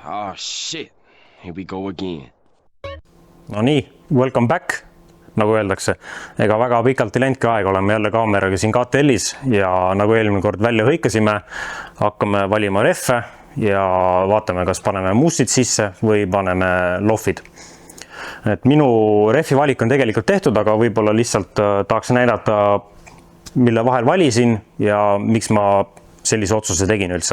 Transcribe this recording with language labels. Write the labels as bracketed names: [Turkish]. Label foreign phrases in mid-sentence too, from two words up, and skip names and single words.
[English] Ah shit, here we go again. [Estonian] No nii, [English] welcome back, [Estonian] nagu öeldakse. Ega väga pikalt ei läinudki aega, oleme jälle kaameraga siin KTL-is ja nagu eelmine kord välja hõikasime, hakkame valima reffe ja vaatame, kas paneme mussid sisse või paneme lohvid. Et minu reffi valik on tegelikult tehtud, aga võib-olla lihtsalt tahaks näidata, mille vahel valisin ja miks ma sellise otsuse tegin üldse.